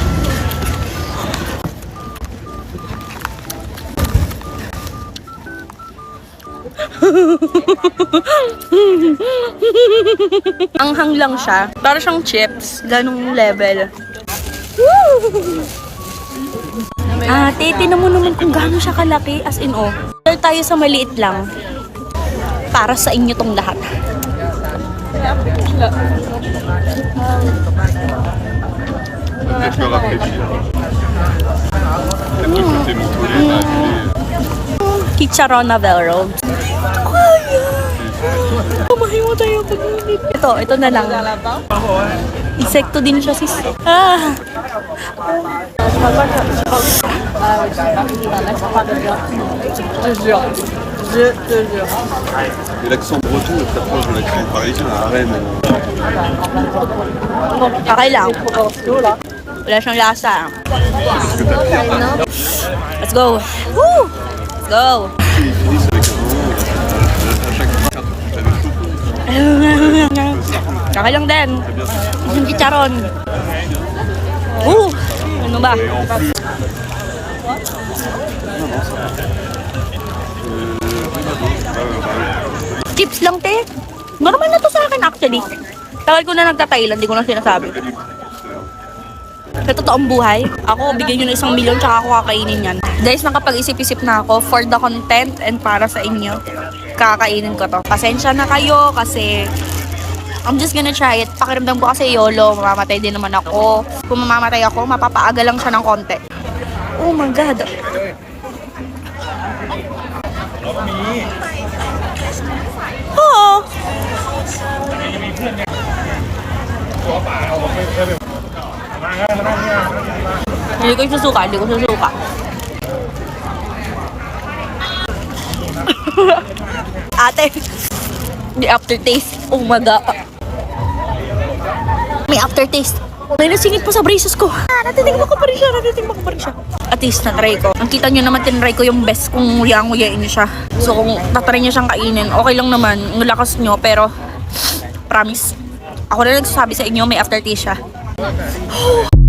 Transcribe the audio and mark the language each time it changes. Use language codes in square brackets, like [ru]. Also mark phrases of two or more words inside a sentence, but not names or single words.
[tl] Anghang lang siya. Para siyang chips. Ganong level. Ate, tinan mo naman kung gaano siya kalaki. [en] As in, oh. [tl] Pero tayo sa maliit lang. Para sa inyo tong lahat. [fr] Peut-être le rafraîchir. Peut-être le côté montolé, là, [tl] Chicharron Navarro. Mahimatay ako dito. Ito na lang. Insekto din siya, sis. [fr] Et l'accent breton est très proche de l'accent parisien à Rennes. [tl] Okay lang. Wala siyang lasa. [fr] Est-ce que t'as fait [en] Let's go. Woo! Let's go. [fr] ils finissent avec un moment, à chaque carte, t'as des choses. [tl] Okay lang din. [fr] C'est bien ça. [tl] Yung chicharon. Ano ba? [fr] Et en plus, [tl] Chips lang, te. Normal na to sa akin, actually. Tagal ko na nagta-Thailand, di ko na sinasabi. Sa totoong buhay, ako, bigyan nyo na 1 milyon tsaka ako kakainin yan. Guys, nakapag-isip-isip na ako [en] for the content [tl] and para sa inyo. Kakainin ko to. Pasensya na kayo kasi [en] I'm just gonna try it. [tl] Pakiramdam ko kasi YOLO, mamamatay din naman ako. Kung mamamatay ako, mapapaaga lang siya ng konti. [en] Oh my God. [tl] Oo. Hindi ko susuka, Ate, [en] the aftertaste. Oh my God. [tl] May aftertaste. May nasingit pa sa braces ko. Natitigman ko pa rin siya. [en] At least [tl] na-try ko. Ang kita nyo naman, tinry ko yung best kung nguyang-nguyain nyo siya. So kung tatry nyo siyang kainin, okay lang naman. Ang lakas nyo, pero promise. Ako na nagsasabi sa inyo, may aftertaste siya.